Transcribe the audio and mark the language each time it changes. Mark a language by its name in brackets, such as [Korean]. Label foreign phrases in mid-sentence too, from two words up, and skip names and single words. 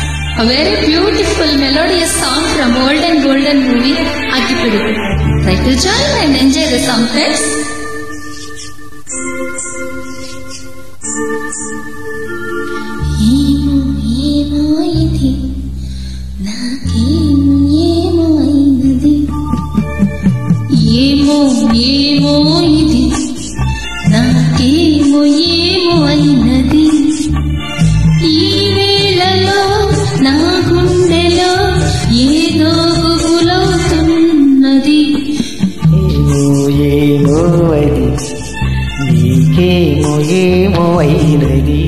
[English] A very beautiful melodious song from Old and Golden movie Aggipidupu. Try to join and enjoy the song, friends. [Telugu] ఏమో ఏమో ఇది నాకేమో ఏమో అయినది. ఏమో ఏమో ఇది నాకేమో ఏమో అయినది. ఈ వేళలో నా గుండెలో ఏదో గుబులవుతున్నది. ఏమో ఏమో అది నీకేమో ఏమో అయినది.